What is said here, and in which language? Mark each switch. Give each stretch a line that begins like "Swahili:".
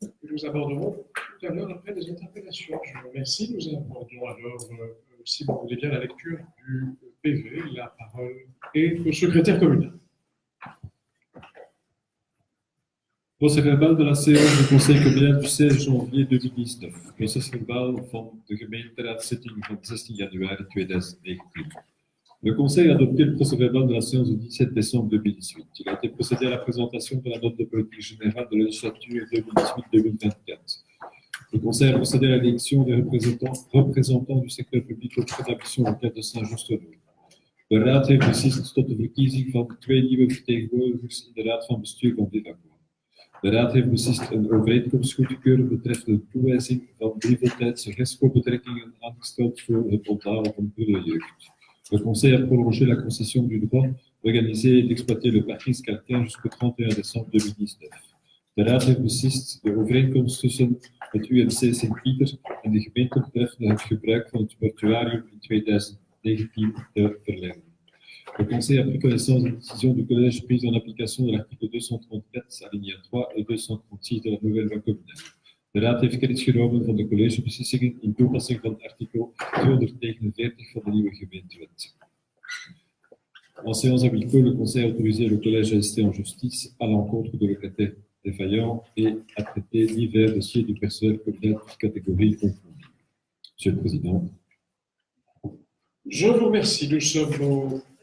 French: Nous aborderons tout à l'heure après des interpellations. Je vous remercie. Nous abordons alors, si vous voulez bien, la lecture du PV. La parole est au secrétaire communal. Procès-verbal de la séance du Conseil communal du 16 janvier 2019.
Dutch: Procès-verbal van de gemeenteraadszitting van 16 januari 2019.
French: Le Conseil a adopté le procès-verbal de la séance du 17 décembre 2018. Il a été procédé à la présentation de la note de politique générale de la législature 2018-2024. Le Conseil a procédé à l'élection des représentants du secteur public auprès de la mission locale de Saint-Just-de-Loon.
Dutch: De Raad heeft beslist tot de verkiezing van 2 nieuwe vertegenwoordigers in de Raad van Bestuur van Villacor. De Raad heeft beslist een overeenkomst goed te keuren betreffende de toewijzing van 3 voltijdse RESCO-betrekkingen aangesteld voor het onthalen van prille jeugd.
French: Le Conseil a prolongé la concession du droit d'organiser et d'exploiter le parking Skalkijn jusqu'au 31 décembre 2019.
Dutch: De Raad heeft beslist de overeenkomst tussen het UMC Sint-Pieter en de gemeente betreffende het gebruik van het mortuarium in 2019 te verlengen.
French: Le Conseil a pris connaissance des décisions du Collège prises en application de l'article 234, alinéa 3 et 236 de la nouvelle loi communale.
Dutch: De Raad heeft kennis genomen van de collegebeslissingen in toepassing van artikel 249 van de nieuwe gemeentewet.
French: En séance à huis clos, le Conseil a autorisé le Collège à rester en justice à l'encontre de locataires défaillants et à traiter divers dossiers du personnel communal de catégorie confondue. Monsieur le Président. Je vous remercie. Nous sommes au...